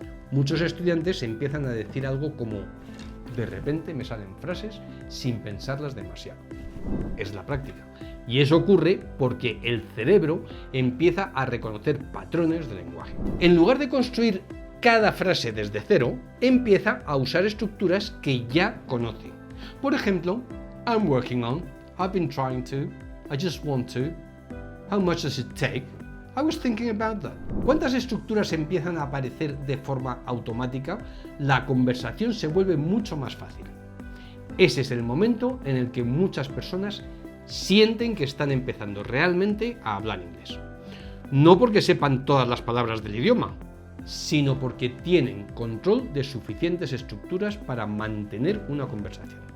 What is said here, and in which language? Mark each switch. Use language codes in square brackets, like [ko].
[es] Muchos estudiantes empiezan a decir algo como: de repente me salen frases sin pensarlas demasiado. Es la práctica. Y eso ocurre porque el cerebro empieza a reconocer patrones de lenguaje. En lugar de construir cada frase desde cero, empieza a usar estructuras que ya conoce. Por ejemplo, [en] I'm working on, I've been trying to, I just want to, how much does it take? I was thinking about that. [es] ¿Cuántas estructuras empiezan a aparecer de forma automática? La conversación se vuelve mucho más fácil. Ese es el momento en el que muchas personas sienten que están empezando realmente a hablar inglés. No porque sepan todas las palabras del idioma, sino porque tienen control de suficientes estructuras para mantener una conversación.